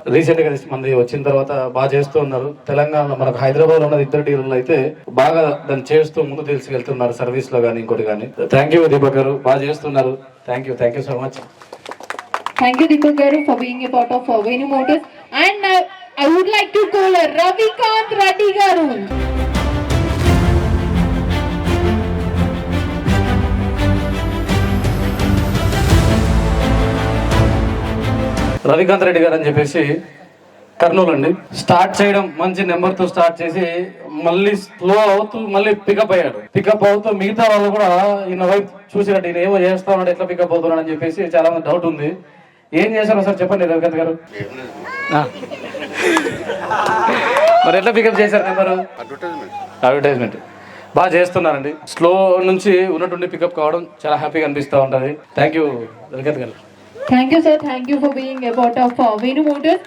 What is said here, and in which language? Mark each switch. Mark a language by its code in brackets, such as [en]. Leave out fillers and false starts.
[te] Recent గా మంది వచ్చిన తర్వాత బాగా చేస్తూ ఉన్నారు. తెలంగాణలో మనకు హైదరాబాద్ లో ఉన్న 2 డీలర్లు అయితే బాగా దాన్ని చేస్తూ ముందు తీసుకెళ్తున్నారు, సర్వీస్ లో కానీ ఇంకోటి కానీ. థ్యాంక్ యూ దీపక్ గారు, బాగా చేస్తున్నారు. Thank you so much. [en] Thank you, Deepak Garu, for being a part of Venu Motors. And I would like to call Ravikant Reddy Garu. [te] Ravikanth Reddy గారు అని చెప్పేసి కర్నూలు అండి. స్టార్ట్ చేయడం మంచి నెంబర్ తో స్టార్ట్ చేసి మళ్ళీ స్లో అవుతూ మళ్ళీ పికప్ అయ్యాడు. పికప్ అవుతూ మిగతా వాళ్ళు కూడా ఈయన వైపు చూసినట్టు ఈయన ఏమో చేస్తా ఉన్నాడు, ఎట్లా పికప్ అవుతున్నాడు అని చెప్పేసి చాలా మంది డౌట్ ఉంది. ఏం చేశారో సార్ చెప్పండి రవికాంత్ గారు. మరి ఎట్లా పికప్ చేశారు నెంబరు? అడ్వర్టైజ్మెంట్. బాగా చేస్తున్నారండి. స్లో నుంచి ఉన్నటువంటి పికప్ కావడం చాలా హ్యాపీగా అనిపిస్తూ ఉంటుంది. థ్యాంక్ యూ రవికాంత్ గారు. [en] Thank you, sir. Thank you for being a part of Venu Motors.